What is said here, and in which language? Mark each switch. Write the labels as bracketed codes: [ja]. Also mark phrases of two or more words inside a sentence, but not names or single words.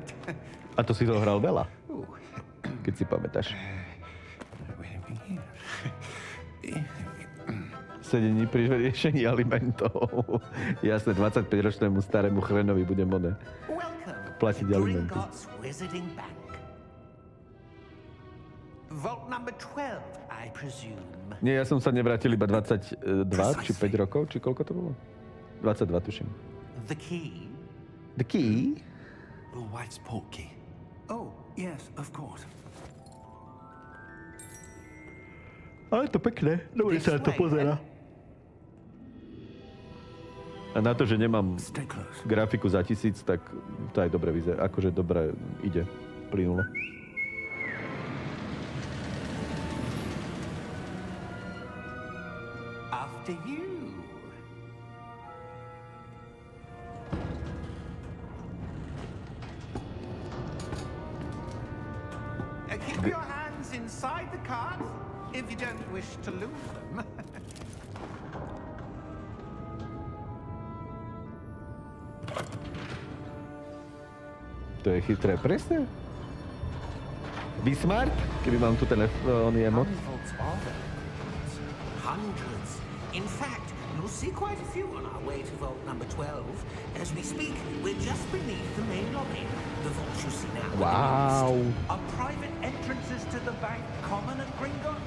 [sk] A to si to hral veľa, keď si pamätáš. Sedení pri riešení alimentov. Jasné, 25-ročnému starému chrenovi budem platiť alimenty. [en] Vault number 12, I presume. [sk] Nie, ja som sa nevrátil iba 22, či 5 rokov, či koľko to bolo? 22, tuším. [en] The key? The key? Your wife's portkey. Oh, yes, of course. [sk] Ale to pekné, dobre sa to pozerá. A na to, že nemám grafiku za 1000, tak to aj dobre vyzerá. Akože dobre ide, plynulo. [en] After you. Keep your hands inside the cart if you don't wish to lose them. [sk] To je chytré, presne. [en] Be smart, [sk] keby mám tu telefón, emot. [en] Hundreds. In fact, you'll see quite a few on our way to vault number 12. As we speak, we're just beneath the main lobby. The vault you see now. Wow. Are private entrances to the bank common at Gringotts?